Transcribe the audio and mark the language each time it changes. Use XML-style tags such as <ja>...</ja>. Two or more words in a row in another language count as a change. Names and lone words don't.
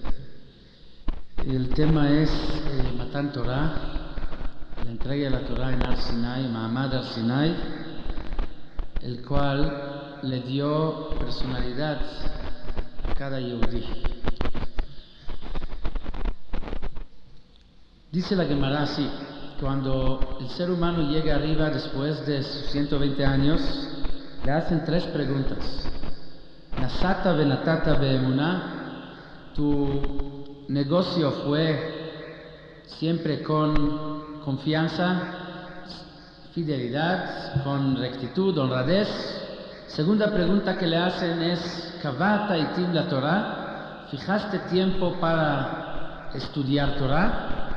<es>El tema es</es> <he>מתן תורה,</he> <es>la entrega de la Torah en</es> <he>הר סיני, מעמד הר סיני,</he> <es>el cual le dio personalidad a cada Yehudí. Dice la Gemara así: cuando el ser humano llega arriba después de sus 120 años, le hacen tres preguntas.</es> <he>נשאת ונתת באמונה,</he> <es>tu negocio fue siempre con confianza, fidelidad, con rectitud, honradez. Segunda pregunta que le hacen es</es> <he>קבעת עתים לתורה,</he> <es>¿fijaste tiempo para estudiar Torah?</es>